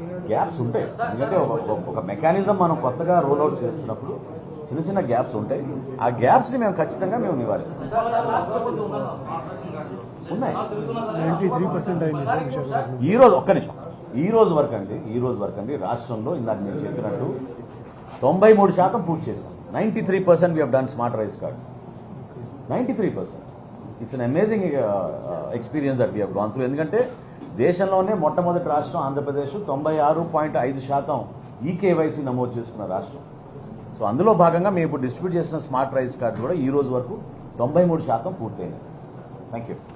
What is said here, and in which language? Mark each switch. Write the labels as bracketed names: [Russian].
[Telugu] Gaps ఉంటాయి, ఎందుకంటే ఒక మెకానిజం మనం కొత్తగా రోల్ అవుట్ చేస్తున్నప్పుడు చిన్న గ్యాప్స్ ఉంటాయి. ఆ గ్యాప్స్ని మేము ఖచ్చితంగా మేము నివారిస్తాం. ఉన్నాయి. 93% ఈ రోజు ఒక్క నిమిషం, ఈ రోజు వరకు అండి రాష్ట్రంలో ఇందాక నేను చెప్పినట్టు 93% పూర్తి చేశాం. [English] 93% we have done smart rice cards. 93%. It's an amazing experience that we have gone through. [Telugu] ఎందుకంటే దేశంలోనే మొట్టమొదటి రాష్ట్రం ఆంధ్రప్రదేశ్ 96.5% ఈకేవైసీ నమోదు చేసుకున్న రాష్ట్రం. సో అందులో భాగంగా మేము ఇప్పుడు డిస్ట్రిబ్యూట్ చేసిన స్మార్ట్ రైస్ కార్డ్స్ కూడా ఈ రోజు వరకు 93% పూర్తయినాయి. Thank you.